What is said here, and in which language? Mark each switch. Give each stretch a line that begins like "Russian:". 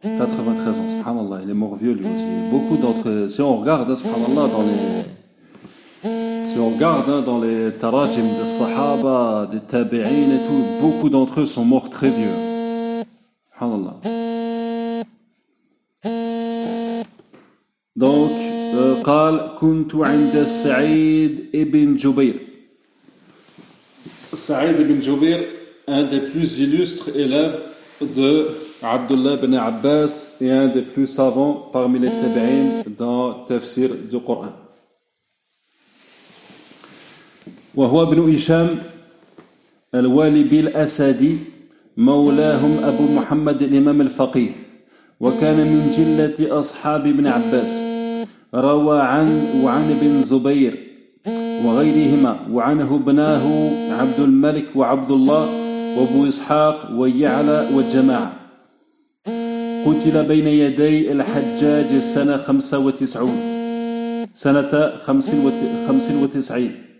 French: 93 ans, subhanallah, il est mort vieux lui aussi. Beaucoup d'entre si on regarde, subhanallah, dans les... Si on regarde dans les tarajim des sahaba, des tabi'in et tout, beaucoup d'entre eux sont morts très vieux. Subhanallah.
Arabic: Donc, قال كنت عند سعيد ابن جبير.
French: Sa'id ibn Jubir, un des plus illustres élèves de Abdullah ibn Abbas et un des plus savants parmi les tabi'in dans le tafsir du Coran.
Arabic: وهو ابن هشام الوالي بالأسدي مولاهم أبو محمد الإمام الفقيه وكان من جلة أصحاب ابن عباس روى عن وعن بن زبير وغيرهما وعنه ابناه عبد الملك وعبد الله وابو إسحاق ويعلى والجماعة قتل بين يدي الحجاج سنة 95 سنة 95